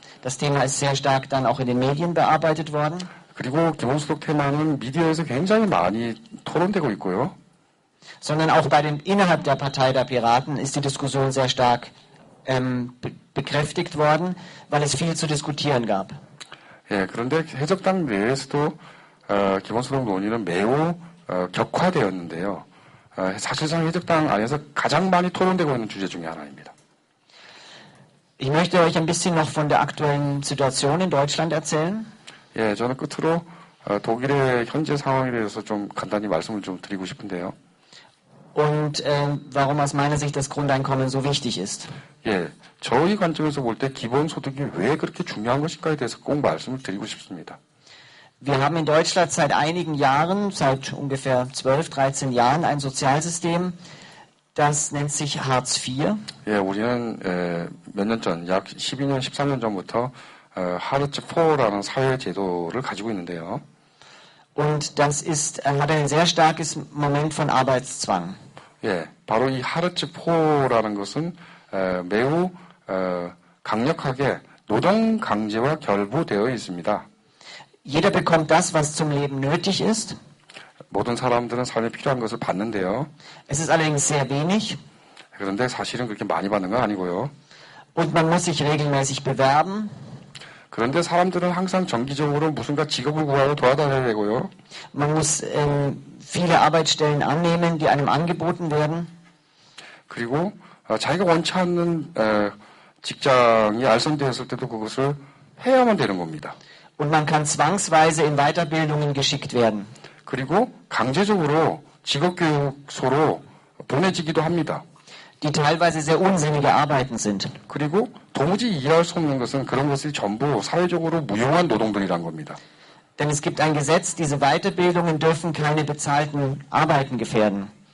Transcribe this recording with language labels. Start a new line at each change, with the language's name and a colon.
German: Das Thema ist sehr stark dann auch in den Medien bearbeitet worden.
Korean: 그리고 기본소득 테마는 미디어에서 굉장히 많이 토론되고 있고요.
German: Sondern auch innerhalb der Partei der Piraten ist die Diskussion sehr stark bekräftigt worden, weil es viel zu diskutieren gab.
Korean: 그런데 해적당 내에서도 기본소득 논의는 매우 격화되었는데요. 사실상 해적당 안에서 가장 많이 토론되고 있는 주제 중에 하나입니다.
German: Ich möchte euch ein bisschen noch von der aktuellen Situation in Deutschland erzählen.
Korean: 저는 끝으로 독일의 현재 상황에 대해서 좀 간단히 말씀을 좀 드리고 싶은데요.
German: Und warum aus meiner Sicht das Grundeinkommen so wichtig ist.
Korean: 저희 관점에서 볼 때 기본소득이 왜 그렇게 중요한 것일까에 대해서 꼭 말씀을 드리고 싶습니다.
German: Wir haben in Deutschland seit einigen Jahren, seit ungefähr 12, 13 Jahren, ein Sozialsystem, das nennt sich Hartz IV.
Korean: 우리는 몇 년 전, 약 12년, 13년 전부터 하르츠 4라는 사회 제도를 가지고 있는데요.
German: Und das hat ein sehr starkes Moment von Arbeitszwang.
Korean: 바로 이 하르츠 4라는 것은 매우 강력하게 노동 강제와 결부되어 있습니다.
German: Jeder bekommt das, was zum Leben nötig ist.
Korean: 모든 사람들은 삶에 필요한 것을 받는데요.
German: Es ist allerdings sehr wenig.
Korean: 그런데 사실은 그렇게 많이 받는 건 아니고요.
German: Und man muss sich regelmäßig bewerben.
Korean: 그런데 사람들은 항상 정기적으로 무슨가 직업을 구하러 돌아다녀야 되고요.
German: Man muss viele Arbeitsstellen annehmen, die einem angeboten werden.
Korean: 그리고 자기가 원치 않는 직장이 알선되었을 때도 그것을 해야만 되는 겁니다.
German: Und man kann zwangsweise in Weiterbildungen geschickt werden.
Korean: 그리고 강제적으로 직업교육소로 보내지기도 합니다.
German: Die teilweise sehr unsinnige Arbeiten sind.
Korean: 그리고 도무지 이해할 수 없는 것은 그런 것이 전부 사회적으로 무용한 노동들이란 겁니다.
German: Denn es gibt ein Gesetz, diese Weiterbildungen dürfen keine bezahlten Arbeiten gefährden.